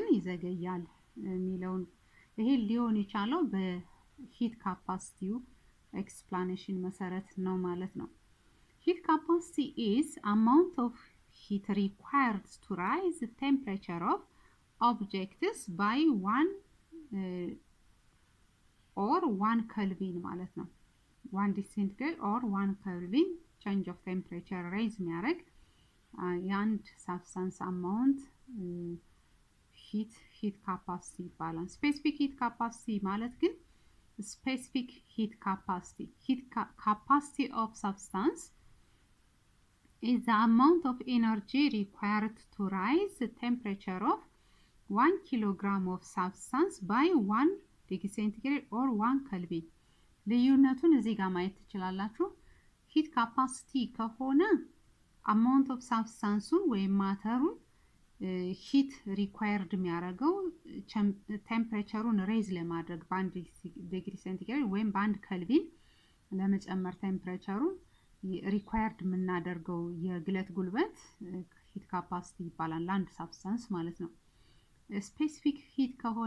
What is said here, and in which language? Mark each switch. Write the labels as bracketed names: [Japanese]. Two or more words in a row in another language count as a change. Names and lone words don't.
[Amharic] ይዘገያል የሚለውን ይሄ ሊሆን ይችላል በሂት ካፓሲቲው [English] explanation [Amharic] መሰረት ነው ማለት ነው [English] heat capacity is amount of heat required to rise the temperature of objects by 1 or 1 Kelvin [Amharic] ማለት ነው [English] 1 centigrade or 1 Kelvin change of temperature rise [Amharic] የሚያደርግ የአንድ [English] substance amount heat capacity ይባላል specific heat capacity [Amharic] ማለት ግን [English] specific heat capacity of substance is the amount of energy required to rise the temperature of 1 kilogram of substance by 1 degree centigrade or 1 Kelvin [Amharic] ልዩነቱን እዚህ ጋር ማየት ትችላላችሁ [English] heat capacity ከሆነ amount of substance [Amharic] ወይም ማተሩን [English] heat required [Amharic] የሚያደርገው ቴምፕሬቸሩን ሬዝ ለማድረግ በ1 [English] degree centigrade [Amharic] ወይም በ1 ኬልቪን ለመጨመር ቴምፕሬቸሩን required የምናደርገው የግለት ጉልበት [English] heat capacity [Amharic] ይባላል ለአንድ substance ማለት ነው [English] specific heat [Amharic] ከሆነ